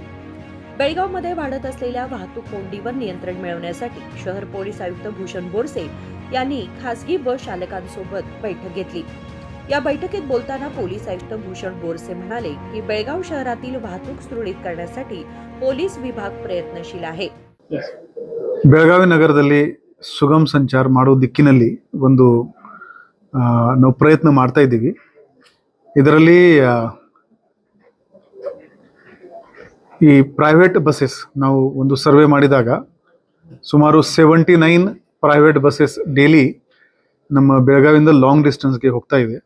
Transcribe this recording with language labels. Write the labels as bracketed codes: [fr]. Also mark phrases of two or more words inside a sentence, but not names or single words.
[mr] बेळगावमध्ये वाढत असलेल्या वाहतूक कोंडीवर नियंत्रण मिळवण्यासाठी शहर पोलीस आयुक्त भूषण बोरसे यांनी खासगी बस चालकांसोबत बैठक घेतली। या बैठकीत बोलताना पोलीस आयुक्त भूषण बोरसे म्हणाले की बेळगाव शहरातील वाहतूक सुरळीत करण्यासाठी पोलीस विभाग प्रयत्नशील आहे। [kn] ಬೆಳಗಾವಿ ನಗರದಲ್ಲಿ ಸುಗಮ ಸಂಚಾರ ಮಾಡೋ ದಿಕ್ಕಿನಲ್ಲಿ ಒಂದು ನಾವು ಪ್ರಯತ್ನ ಮಾಡ್ತಾ ಇದ್ದೀವಿ। ಇದರಲ್ಲಿ ಈ [en] private buses [kn] ನಾವು ಒಂದು ಸರ್ವೆ ಮಾಡಿದಾಗ ಸುಮಾರು 79 [en] private buses daily [kn] ನಮ್ಮ ಬೆಳಗಾವಿಯಿಂದ [en] long distanceಗೆ [kn] ಹೋಗ್ತಾ ಇವೆ।